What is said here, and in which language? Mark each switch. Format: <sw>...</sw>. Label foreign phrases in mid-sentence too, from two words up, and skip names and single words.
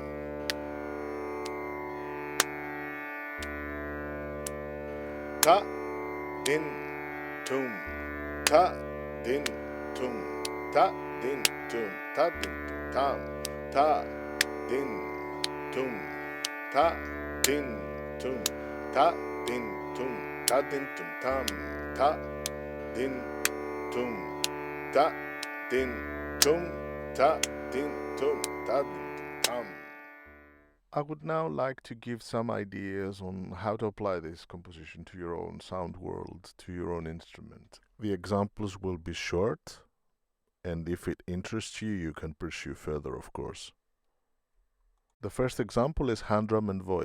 <en>Ta, din, tum, ta, din, tum, ta, din, tum, ta, din, tum, tam, ta, din, tum, ta, din, tum, ta, din, tum, ta, din, tum, tam, ta, din, tum, ta, din, tum, ta, din, tum, ta, din, tum, tam. I would now like to give some ideas on how to apply this composition to your own sound world, to your own instrument. The examples will be short, and if it interests you, you can pursue further, of course. The first example is hand drum and voice.</en>